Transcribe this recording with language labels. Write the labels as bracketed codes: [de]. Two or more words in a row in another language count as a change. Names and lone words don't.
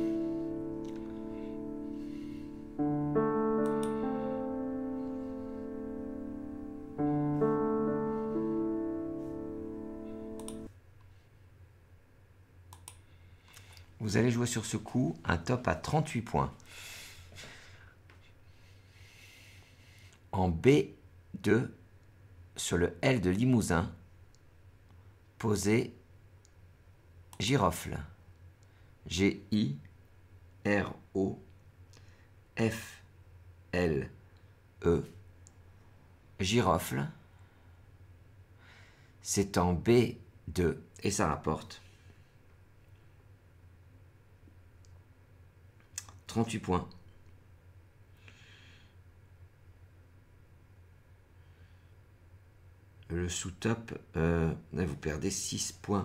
[fr] Vous allez jouer sur ce coup un top à 38 points. En B2, sur le L de Limousin, posez girofle. G-I-R-O-F-L-E. Girofle. C'est en B2 et ça rapporte 38 points. Le sous-top, vous perdez 6 points.